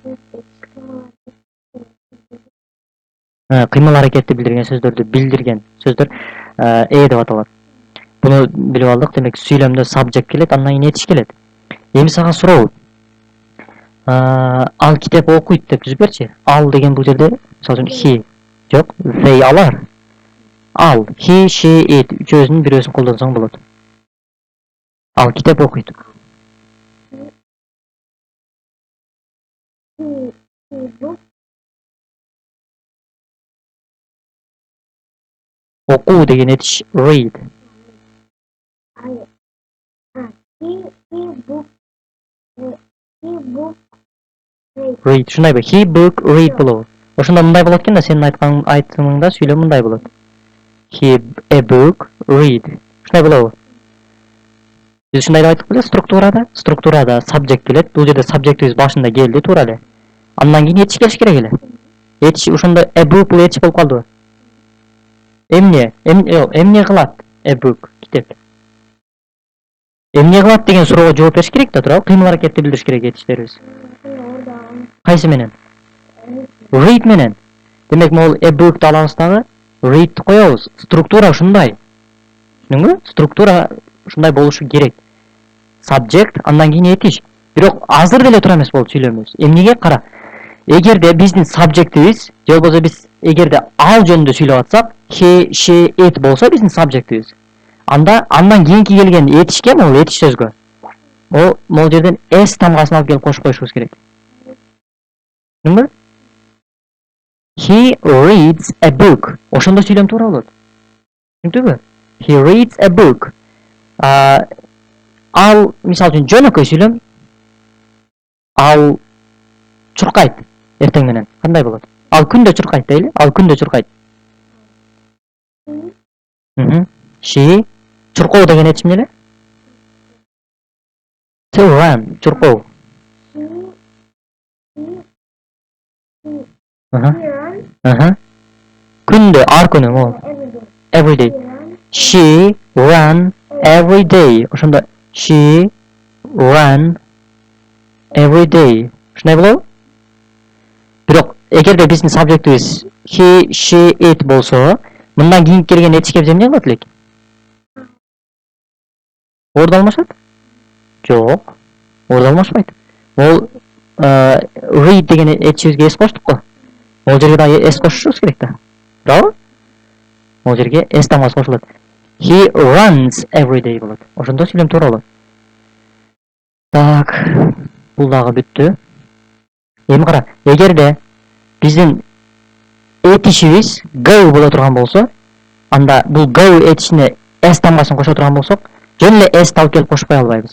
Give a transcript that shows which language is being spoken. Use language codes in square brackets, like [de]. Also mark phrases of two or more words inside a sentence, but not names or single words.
[ky] Кыймыл аракетти билдирген сөздөрдү билдирген сөздөр деп аталат. Буну билип алдык. Демек сүйлөмдө сабжект келет, андан кийин этиш келет. Эми сага суроо. Ал китеп окуйт деп түзүп берчи. Ал деген бул жерде, мисалы үчүн he. Жок, they алар. Ал, [en] he, she, it [ky] үчөөсүнүн бирөөсүн колдонсоң болот. Ал китеп окуйт. Окуу деген этиш read. Read. Ушундайбы? [en] He book read болобу. [ky] Ошондо мындай болот экен да, сенин айтымыңда сүйлөм мындай болот. [en] He a book read. [ky] Ушундай болобу? Биз ушундай деп айттык беле структурада сабжект келет. Бул жерде сабжектибиз башында келди, туура эле. Андан кийин этиш келиш керек эле. Этиш ошондо [en] a book [ky] бул этиш болуп калдыбы? Эмне кылат? [en] A book, [ky] китеп. Эмне кылат деген суроого жооп бериш керек да, туурабы? Кыймыл аракетти билдириш керек этиштерибиз. Кайсы менен? Read менен. Демек могул [en] a book'ты [ky] алабыз дагы, read'ти коебуз. Структура ушундай. Түшүндүңбү? Структура ушундай болушу керек. Subject, андан кийин этиш. Бирок азыр деле туура эмес болуп сүйлөмөбүз. Эмнеге? Кара. Эгерде биздин subjectибиз, же болбосо биз эгерде ал жөнүндө сүйлөп атсак, [en] he, she, it [ky] болсо биздин subjectибиз. Андан кийинки келген этишке, могул этиш сөзгө. Могул жерден s тамгасын алып келип кошуп коюшубуз керек. Түшүндүңбү? [en] He reads a book. [ky] Ошондо сүйлөм туура болот. Түшүндүңбү? [en] He reads a book. [ky] Ал, мисалы үчүн жөнөкөй сүйлөм. Ал чуркайт эртең менен. Кандай болот? Ал күндө чуркайт дейли. Ал күндө чуркайт. She чуркоо деген этиш эмне эле? [en] To run, [ky] чуркоо. Күндө, ар күнү могул. [en] Every day. She run every day. Ошондо she run every day. [ky] Ушундай болобу? Бирок эгерде биздин сабжектибиз [en] he, she, it [ky] болсо, мындан кийин келген этишке биз эмне кылат элек? Орду алмашат? Жок. Orada алмашпайды. Ол read деген etчибизге s коштук го. Ол жерге да s кошушубуз керек да. Туурабы? Ол жерге s тамгасы кошулат. [en] He runs every day болот. [ky] Ошондо сүйлөм туура болот. Так, бул дагы бүттү. Эми кара, эгерде биздин этишибиз go боло турган болсо, анда бул go этишине s тамгасын кошо турган болсок, жөн эле s алып келип кошпой албайбыз.